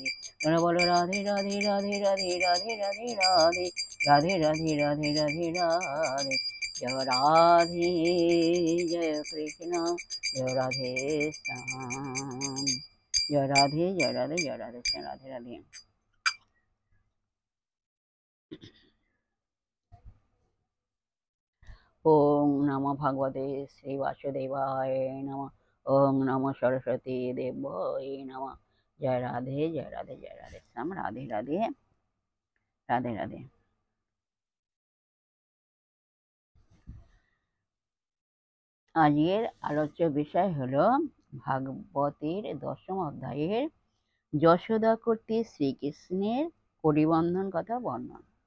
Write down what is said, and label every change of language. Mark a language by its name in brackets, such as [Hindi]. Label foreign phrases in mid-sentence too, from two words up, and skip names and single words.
[Bangla] তোমরা বলো রাধে রাধে রাধে রাধে রাধে রাধে রাধে, রাধে রাধে রাধে রাধে রাধে। জয় রাধে জয় কৃষ্ণ জয় রাধে শ্যাম। জয় রাধে জয় রাধে জয় রাধে শ্যাম। রাধে রাধে। [Sanskrit] ওং নমো ভগবতে শ্রী বাসুদেবায় নমঃ। ওং নমো সরস্বতী দেবায় নমঃ। [Bangla] জয় রাধে জয় রাধে জয় রাধে শ্যাম। রাধে রাধে রাধে রাধে। আজকের আলোচ্য বিষয় হলো ভাগবতের 10ম অধ্যায়ের যশোদা কর্তৃক শ্রীকৃষ্ণের পরিবন্ধন কথা বর্ণন।